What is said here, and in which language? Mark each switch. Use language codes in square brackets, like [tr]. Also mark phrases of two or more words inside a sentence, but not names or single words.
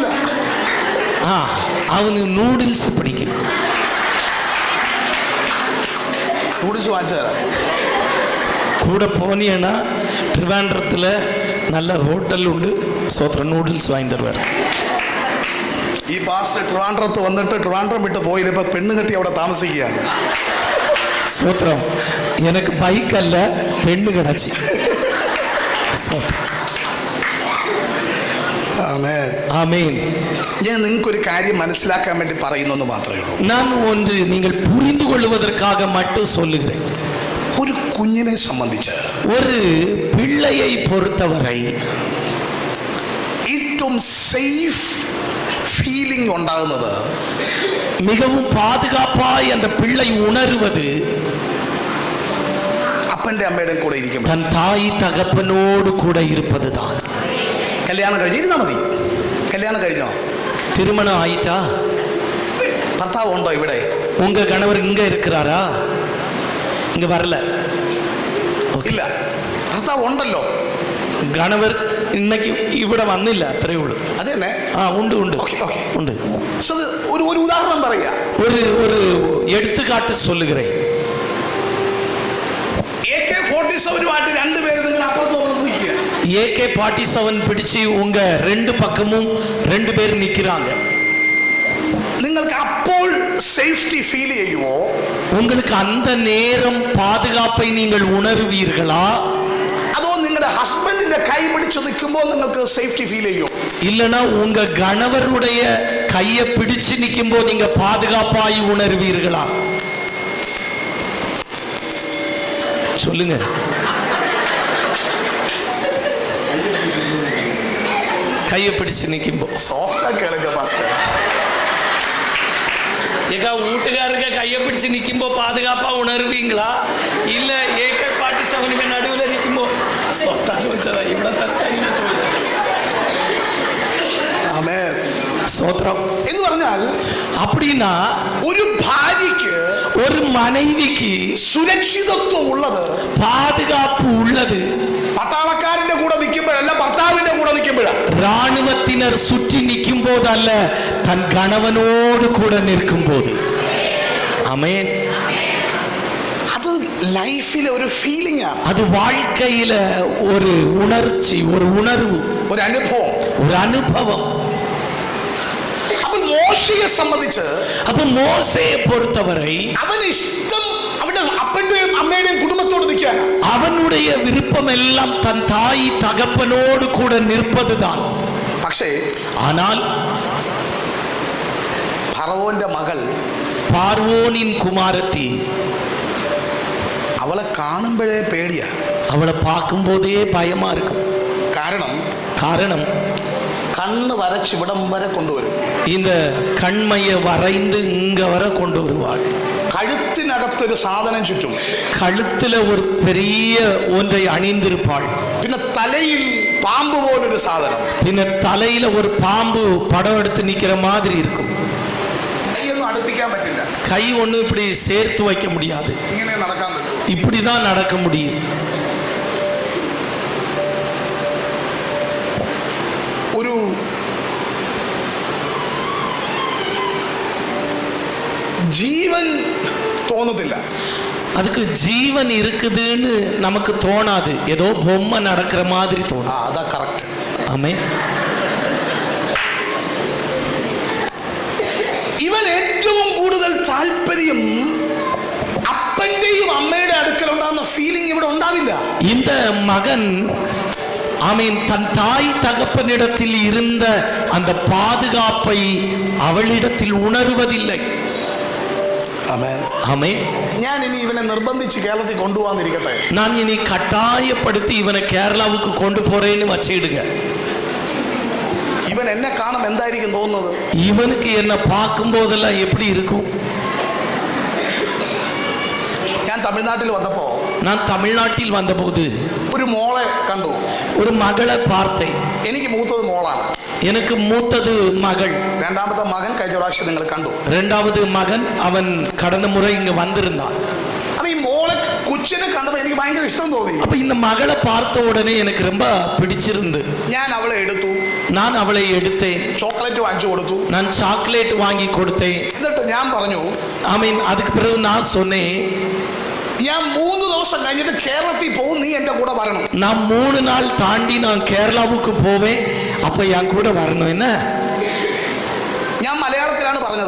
[ta] அவனுக்கு நூடுல்ஸ் பிடிக்கும். [ml] നൂഡിൽസ് വാങ്ങിച്ചു തരാം. [ta] கூட போனீங்கன்னா ட்ரிவாண்ட்ரத்தில் நல்ல ஹோட்டல் உண்டு, சோத்திர நூடுல்ஸ் வாங்கி தருவார். [ml] ഈ പാസ്റ്റർ ട്രിവാൻഡ്രത്ത് വന്നിട്ട് ട്രിവാൻഡ്രം വിട്ട് പോയില്ല, ഇപ്പൊ പെണ്ണ് കെട്ടി അവിടെ താമസിക്കുകയാണ്. [ta] சோத்திரம், எனக்கு பைக் அல்ல, பெண்ணு கிடச்சி. ஆமென். [ml] ഞാൻ നിങ്ങൾക്കൊരു കാര്യം മനസ്സിലാക്കാൻ വേണ്ടി പറയുന്നു മാത്രമേ ഉള്ളൂ. [ta] நான் ஒன்று நீங்கள் புரிந்து கொள்வதற்காக மட்டும் சொல்லுகிறேன். [ml] ഒരു കുഞ്ഞിനെ സംബന്ധിച്ച്, [ta] ஒரு பிள்ளையை பொறுத்தவரை [ml] ഏറ്റവും സേഫ് ഫീലിംഗ് ഉണ്ടാകുന്നത്, [ta] மிகவும் பாதுகாப்பாய் அந்த பிள்ளை உணர்வது [ml] അപ്പന്റെ അമ്മയുടെയും കൂടെ ഇരിക്കുമ്പോൾ. [ta] தன் தாய் தகப்பனோடு கூட இருப்பதுதான். [ml] കല്യാണം കഴിഞ്ഞ് ഇരുന്നാ മതി. കല്യാണം കഴിഞ്ഞോ? [ta] திருமணம் ஆயிட்டா? [ml] ഭർത്താവ് ഉണ്ടോ ഇവിടെ? [ta] உங்க கணவர் இங்க இருக்கிறாரா? இங்க வரல. [ml] ഇല്ല, ഭർത്താവ് ഉണ്ടല്ലോ. [ta] கணவர் இன்னைக்கு [ml] ഇവിടെ വന്നില്ല, അത്രേ ഉള്ളൂ. അത് തന്നെ. ഉണ്ട് ഉണ്ട് ഉണ്ട്. ഒരു ഉദാഹരണം പറയാ, [ta] ஒரு ஒரு எடுத்துக்காட்டு சொல்லுகிறேன். AK-47 [ml] രണ്ടുപേരും നിങ്ങൾ അപ്പുറത്ത് നിൽക്കുക. [ta] AK-47 பிடிச்சு உங்க ரெண்டு பக்கமும் 2 பேர் நிக்கிறாங்க. [ml] നിങ്ങൾക്ക് അപ്പോൾ സേഫ്റ്റി ഫീൽ ചെയ്യുമോ? [ta] உங்களுக்கு அந்த நேரம் பாதுகாப்பை நீங்கள் உணர்வீர்களா? [ml] അതോ നിങ്ങളുടെ ഹസ്ബൻഡിന്റെ കൈ പിടിച്ചു നിൽക്കുമ്പോൾ നിങ്ങൾക്ക് സേഫ്റ്റി ഫീൽ ചെയ്യും? [ta] இல்லனா உங்க கணவருடைய கையை பிடிச்சு நிக்கும்போது நீங்க பாதுகாப்பாய் உணர்வீர்களா? சொல்லுங்க. கையை பிடிச்சு நிக்கும்போது சாஃப்டா கேளுங்க பாஸ்டர். ஏக்கா வீட்டுக்காரருக்கு கையை பிடிச்சு நிக்கும்போ பாதுகாப்பா உணர்வீங்களா? இல்ல AK-47 நடுவில் நிக்கும்போ சொட்டா [ml] ചോദിച്ചതാ, ഇവിടത്തെ സ്റ്റൈലിൽ ചോദിച്ചത്. ആമേൻ. [ta] ஸ்தோத்திரம். [ml] എന്ന് പറഞ്ഞാൽ [ta] அப்படின்னா [ml] ഒരു ഭാര്യയ്ക്ക്, [ta] ஒரு மனைவிக்கு [ml] സുരക്ഷിതത്വം ഉള്ളത്, [ta] பாதுகாப்பு உள்ளது [ml] പട്ടാളക്കാരന്റെ കൂടെ നിൽക്കുമ്പോഴല്ല, ഭർത്താവിന്റെ കൂടെ നിൽക്കുമ്പോഴാണ്. [ta] ராணுவத்தினர் சுற்றி நிற்கும் போது அல்ல, தன் கணவனோடு கூட நிற்கும் போது. ஆமென். [ml] അത് ലൈഫിലെ ഒരു ഫീലിംഗ് ആണ്. [ta] அது வாழ்க்கையில ஒரு உணர்ச்சி, ஒரு உணர்வு, [ml] ഒരു അനുഭവം, [ta] ஒரு அனுபவம். [ml] അപ്പോൾ മോശയെ സംബന്ധിച്ച്, [ta] அப்ப மோசேயை பொறுத்தவரை [ml] അവന് ഇഷ്ടം അവന്റെ അപ്പന്റെയും അമ്മയുടെയും കുടുംബത്തോട് നിൽക്കാൻ. [ta] அவனுடைய விருப்பம் எல்லாம் தன் தாய் தகப்பனோடு கூட நிற்பதுதான். [ml] പക്ഷേ [ta] ஆனால் [ml] ഫറവോന്റെ മകൾ, [ta] பார்வோனின் குமாரத்தி, [ml] അവളെ കാണുമ്പോഴേ പേടിയാ. [ta] அவளை பார்க்கும் போதே பயமா இருக்கும். [ml] കാരണം [ta] காரணம் [ml] കണ്ണ് വരച്ച് ഇവിടം വരെ കൊണ്ടുവരും. [ta] இந்த கண்மையை வரைந்து இங்க வர கொண்டு வருவாள். [ml] കഴുത്തിനകത്തൊരു സാധനം ചുറ്റും. [ta] கழுத்துல ஒரு பெரிய ஒன்றை அணிந்திருப்பாள். [ml] പിന്നെ തലയിൽ പാമ്പ് പോലൊരു സാധനം. [ta] பின்ன தலையில ஒரு பாம்பு படம் எடுத்து நிக்கிற மாதிரி இருக்கும். [ml] കൈയൊന്നും അടുപ്പിക്കാൻ പറ്റില്ല. [ta] கை ஒண்ணு இப்படி சேர்த்து வைக்க முடியாது. [ml] ഇങ്ങനെ നടക്കാൻ പറ്റും. [ta] இப்படிதான் நடக்க முடியும். [ml] ഒരു ജീവൻ തോന്നത്തില്ല. [ta] அதுக்கு ஜீவன் இருக்குதுன்னு நமக்கு தோணாது. ஏதோ பொம்மை நடக்கிற மாதிரி தோணும். [ml] അതാ കറക്റ്റ്. [ta] ஆமே. [ml] ഇവൻ ഏറ്റവും കൂടുതൽ താല്പര്യം അപ്പന്റെയും അമ്മയുടെ അടുക്കൽ ഉണ്ടാകുന്ന ഫീലിംഗ് ഇവിടെ ഉണ്ടാവില്ല. [ta] இந்த மகன் ஆமீன் தன் தாய் தகப்பனிடத்தில் இருந்த அந்த பாதுகாப்பை அவளிடத்தில் உணர்வதில்லை. [ml] ആമേൻ. [ta] ஆமென். [ml] ഞാൻ ഇനി ഇവനെ നിർബന്ധിച്ച് കേരളത്തിൽ കൊണ്ടുപോകാന്നിരിക്കട്ടെ. [ta] நான் இனி கட்டாயப்படுத்தி இவனை கேரளாவுக்கு கொண்டு போறேன்னு வச்சிடுங்க. [ml] ഇവൻ എന്നെ കാണും എന്തായിരിക്കും തോന്നുന്നത്? [ta] இவனுக்கு என்ன பார்க்கும் போதெல்லாம் எப்படி இருக்கும்? [ml] ഞാൻ തമിഴ്നാട്ടിൽ വന്നപ്പോ [ta] நான் தமிழ்நாட்டில் வந்தபோது [ml] ഒരു മോളെ കണ്ടു. [ta] ஒரு மகளை பார்த்தேன். [ml] എനിക്ക് മൂത്തത് മോളാണ്. [ta] எனக்கு மூத்தது மகள். [ml] രണ്ടാമത്തെ മകൻ കഴിഞ്ഞ പ്രാവശ്യം നിങ്ങൾ കണ്ടു. [ta] இரண்டாவது மகன் அவன் கடந்த முறை இங்க வந்திருந்தான். [ml] അപ്പൊ ഈ മോളെ കൊച്ചിനെ കണ്ടപ്പോൾ എനിക്ക് ഭയങ്കര ഇഷ്ടം തോന്നി. [ta] அப்ப இந்த மகளை பார்த்த உடனே எனக்கு ரொம்ப பிடிச்சிருந்து [ml] ഞാൻ അവളെ എടുത്തു. [ta] நான் அவளை எடுத்தேன். [ml] ചോക്ലേറ്റ് വാങ്ങിച്ചു കൊടുത്തു. [ta] நான் சாக்லேட் வாங்கி கொடுத்தேன். [ml] എന്നിട്ട് ഞാൻ പറഞ്ഞു, [ta] ஆமீன். அதுக்கு பிறகு நான் சொன்னேன், [ml] ഞാൻ 3 ദിവസം കഴിഞ്ഞിട്ട് കേരളത്തിൽ പോകും, നീ എന്റെ കൂടെ വരണം. [ta] நான் 3 நாள் தாண்டி நான் கேரளாவுக்கு போவேன், அப்ப என் கூட வரணும். என்ன? [ml] ഞാൻ മലയാളത്തിലാണ് പറഞ്ഞത്.